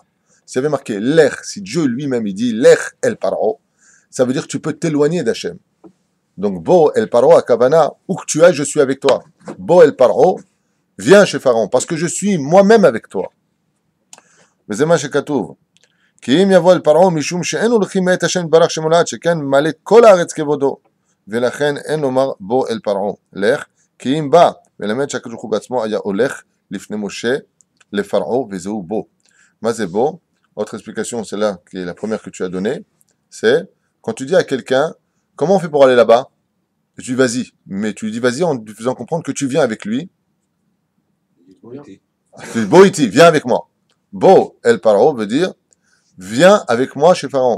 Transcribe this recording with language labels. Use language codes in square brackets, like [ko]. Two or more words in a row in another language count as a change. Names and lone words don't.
[fr] S'il y avait marqué l'ech, si Dieu lui-même il dit [he] לך אל פרעה, [fr] ça veut dire que tu peux t'éloigner d'Hachem. Donc, [he] בוא אל פרעה [fr] à Kavana, où que tu es, je suis avec toi. [he] בוא אל פרעה, [fr] viens chez Pharaon, parce que je suis moi-même avec toi. Mais c'est [he] מה שכתוב. כי אם יבוא אל פרעה משום שאין הולכים מאת השם יתברך שמולד שכן מלא כל הארץ כבודו ולכן אין לומר בוא אל פרעה לך כי אם בא ולמד שהקדוש ברוך הוא בעצמו היה הולך לפני משה לפרעה וזהו בו. מה זה בו? [fr] Autre explication, celle-là qui est la première que tu as donnée, c'est quand tu dis à quelqu'un comment on fait pour aller là-bas, et tu dis vas-y, mais tu lui dis vas-y en lui faisant comprendre que tu viens avec lui. Tu dis [he] בוא איתי, [fr] viens avec moi. [he] בוא אל פרעה [fr] veut dire viens avec moi chez Pharaon.